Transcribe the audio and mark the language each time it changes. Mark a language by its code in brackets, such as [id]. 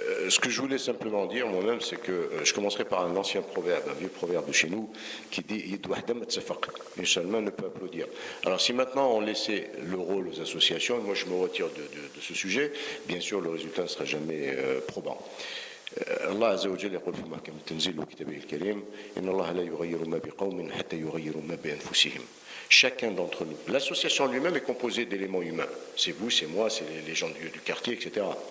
[fr] Ce que je voulais simplement dire moi-même, c'est que je commencerai par un ancien proverbe, un vieux proverbe de chez nous, qui dit « Une seule main ne peut applaudir ». Alors si maintenant on laissait le rôle aux associations, moi je me retire de ce sujet, bien sûr le résultat ne sera jamais probant. [ar] الله عز وجل يقول في محكم التنزيل وكتابه الكريم إن الله لا يغير ما بقوم حتى يغيروا ما بأنفسهم. [fr] Chacun d'entre nous. L'association lui-même est composée d'éléments humains. C'est vous, c'est moi, c'est les gens du quartier, etc.